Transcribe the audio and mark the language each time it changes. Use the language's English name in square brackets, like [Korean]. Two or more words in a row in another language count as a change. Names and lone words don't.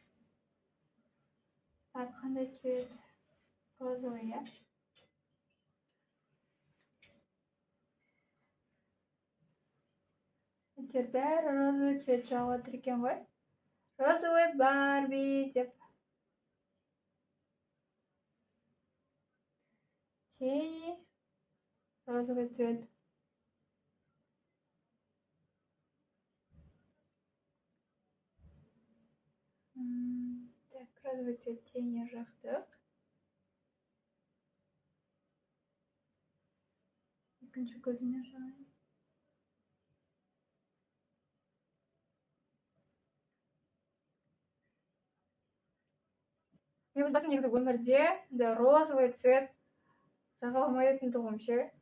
[Russian] Так, қандай цвет? Розовый, иә? [Kazakh] Әйтеуір бәрі [Russian] розовый цвет [Kazakh] жағып отыр екен ғой. Розовый Барби деп. [Russian] Тени. Розовый цвет. Так, розовый цвет тени жақтық. [Kazakh] Екінші көзіме жағайын. Мен өз басым негізі өмірде [Russian] розовый цвет [Kazakh] жаға алмайтын тұғым ше.